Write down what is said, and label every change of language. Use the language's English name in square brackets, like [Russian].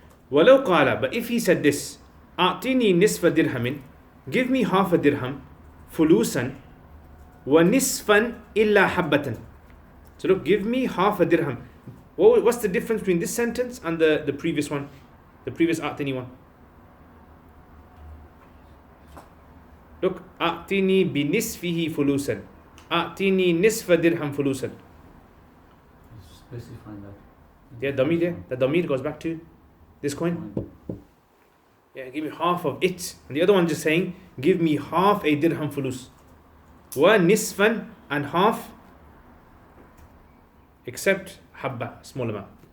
[Arabic] وَلَوْ قَالَ, [English] but if he said this, [Arabic] أعطيني نصف درهم, [English] give me half a dirham, [Arabic] فلوسا ونصفا إلا حبة. [English] So look, give me half a dirham. What's the difference between this sentence and the previous one? The previous أعطيني one. [Arabic] Look, أعطيني بنصفه فلوسا, أعطيني نصف درهم فلوسا. [English] Specifying that. Yeah, damir there. The damir goes back to this coin. Yeah, give me half of it. And the other one just saying, give me half a dirham fulus. [Arabic] Wa nisfan, [English] and half, except habba, small amount.